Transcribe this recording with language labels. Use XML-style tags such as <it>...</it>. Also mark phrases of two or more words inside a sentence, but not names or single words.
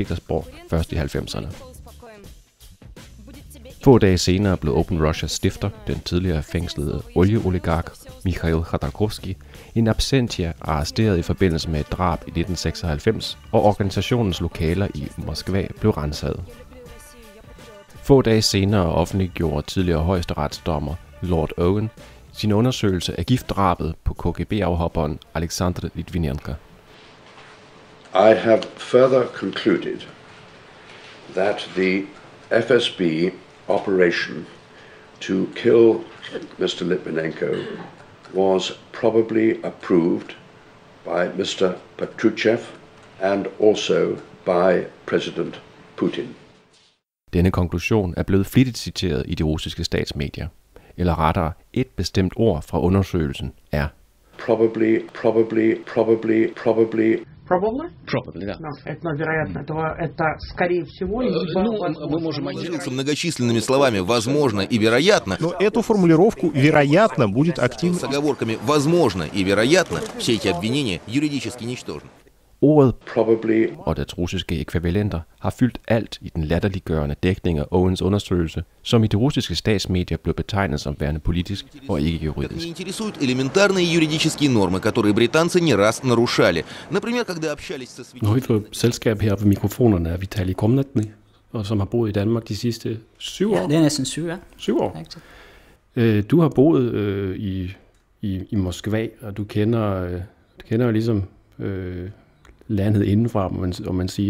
<da>Petersborg først i 90'erne. Få dage senere blev Open Russias stifter, den tidligere fængslede olieoligark Mikhail Khodorkovsky,</da> <la>in absentia</la> <da>arresteret i forbindelse med et drab i 1996, og organisationens lokaler i Moskva blev renset. Få dage senere offentliggjorde tidligere højesteretsdommer Lord Owen sin undersøgelse af giftdrabet på KGB-afhopperen Alexander Litvinenko.</da> <en>I have further concluded that the FSB operation to kill Mr. Litvinenko was probably approved by Mr. Patrushev and also by President Putin.</en> <da>Denne konklusion er blevet flittigt citeret i de russiske statsmedier. Eller rettere, et bestemt ord fra undersøgelsen er</da> <en>Probably. Probably,</en> <ru>да. Это, вероятно, это скорее всего, либо... Мы можем делиться многочисленными словами «возможно» и «вероятно». Но эту формулировку «вероятно» будет активно... С оговорками «возможно» и «вероятно» все эти обвинения юридически ничтожны.</ru> <da>Ordet og dets russiske ekvivalenter har fyldt alt i den latterliggørende dækning af Owens undersøgelse, som i de russiske statsmedier blev betegnet som værende politisk og ikke juridisk.</da> <ru>Меня интересуют элементарные юридические нормы, которые британцы не раз нарушали. Например, когда общались со</ru> <da>Nu har vi fået selskab her ved mikrofonerne af Vitali Komnatny, og som har boet i Danmark de sidste 7 år. Ja, det er næsten 7 år. 7 år. Du har boet i Moskva, og du kender jo ligesom landet indenfra, må man sige.</da>